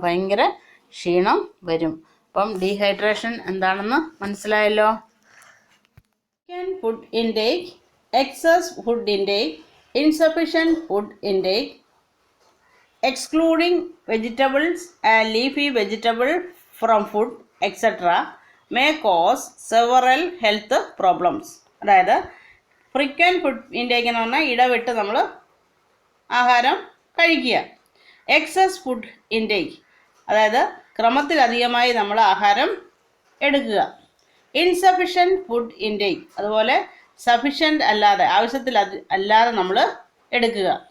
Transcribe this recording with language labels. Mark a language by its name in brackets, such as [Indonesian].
[Malayalam] ഭയങ്കര ക്ഷീണം വരും. അപ്പം ഡീഹൈഡ്രേഷൻ എന്താണെന്ന് മനസ്സിലായല്ലോ. [English] Food intake, excess food intake, insufficient food intake, excluding vegetables and leafy vegetable from food etc. may cause several health problems. [Malayalam] അതായത് frequent food intake എന്ന് പറഞ്ഞാൽ ഇടവിട്ട് നമ്മൾ ആഹാരം കഴിക്കുക. എക്സസ് ഫുഡ് ഇൻടേക്ക് അതായത് ക്രമത്തിലധികമായി നമ്മൾ ആഹാരം എടുക്കുക. ഇൻസഫിഷ്യൻറ്റ് ഫുഡ് ഇൻടേക്ക് അതുപോലെ സഫിഷ്യൻ്റ് അല്ലാതെ, ആവശ്യത്തിൽ അല്ലാതെ നമ്മൾ എടുക്കുക.